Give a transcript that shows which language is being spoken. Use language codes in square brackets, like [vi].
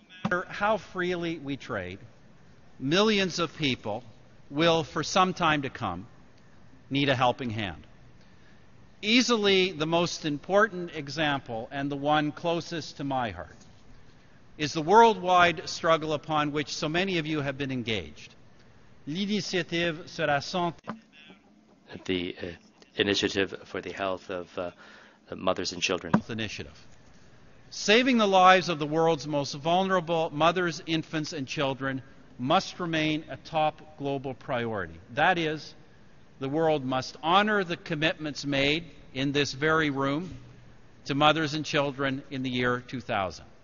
[en] No matter how freely we trade, millions of people will, for some time to come, need a helping hand. Easily the most important example, and the one closest to my heart, is the worldwide struggle upon which so many of you have been engaged. [fr] L'initiative sur la santé. [en] The initiative for the health of mothers and children. Initiative. Saving the lives of the world's most vulnerable mothers, infants, and children must remain a top global priority. That is, the world must honor the commitments made in this very room to mothers and children in the year 2000.